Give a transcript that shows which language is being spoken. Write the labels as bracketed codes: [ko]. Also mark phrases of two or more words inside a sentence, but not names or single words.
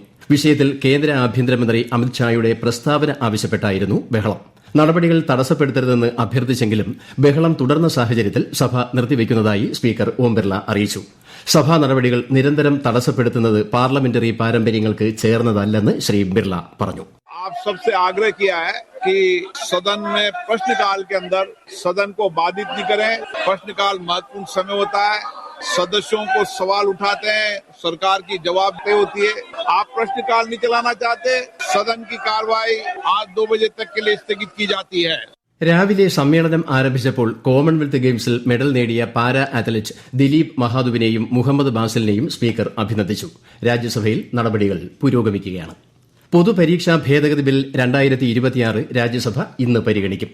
[ml] വിഷയത്തിൽ കേന്ദ്ര ആഭ്യന്തരമന്ത്രി അമിത്ഷായുടെ പ്രസ്താവന ആവശ്യപ്പെട്ടായിരുന്നു ബഹളം. നടപടികൾ തടസ്സപ്പെടുത്തരുതെന്ന് അഭ്യർത്ഥിച്ചെങ്കിലും ബഹളം തുടർന്ന സാഹചര്യത്തിൽ സഭ നിർത്തിവയ്ക്കുന്നതായി സ്പീക്കർ ഓം ബിർള അറിയിച്ചു. സഭാ നടപടികൾ നിരന്തരം തടസ്സപ്പെടുത്തുന്നത് പാർലമെന്ററി പാരമ്പര്യങ്ങൾക്ക് ചേർന്നതല്ലെന്ന് ശ്രീ ബിർള പറഞ്ഞു. [hi] आप सबसे आग्रह किया है कि सदन में प्रश्नकाल के अंदर सदन को बाधित नहीं करें. प्रश्नकाल महत्वपूर्ण समय होता है. सदस्यों को सवाल उठाते हैं, सरकार की जवाबदेही होती है. आप प्रश्नकाल नहीं चलाना चाहते, सदन की कार्रवाई आज 2 बजे तक के लिए स्थगित की जाती है. [ml] രാവിലെ സമ്മേളനം ആരംഭിച്ചപ്പോൾ കോമൺവെൽത്ത് ഗെയിംസിൽ മെഡൽ നേടിയ പാരാ അത്ലറ്റ് ദിലീപ് മഹാതുവിനെയും മുഹമ്മദ് ബാസിലിനെയും സ്പീക്കർ അഭിനന്ദിച്ചു. രാജ്യസഭയിൽ നടപടികൾ പുരോഗമിക്കുകയാണ്. പൊതുപരീക്ഷാ ഭേദഗതി ബിൽ 2026 രാജ്യസഭ ഇന്ന് പരിഗണിക്കും.